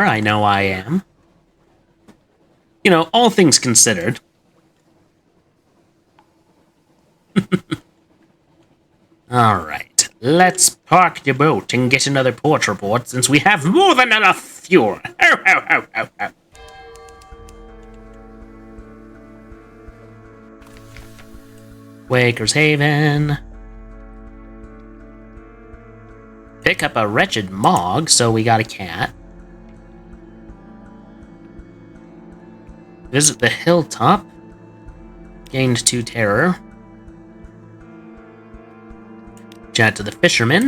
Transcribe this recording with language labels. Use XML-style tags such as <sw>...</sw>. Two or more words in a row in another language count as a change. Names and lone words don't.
<en>I know I am. You know, all things considered. Alright, let's park the boat and get another port report since we have more than enough fuel. Ho, ho, ho, ho, ho. Waker's Haven. Pick up a wretched Mog, so we got a cat. Visit the hilltop. Gained 2 terror. Chat to the fisherman.</en>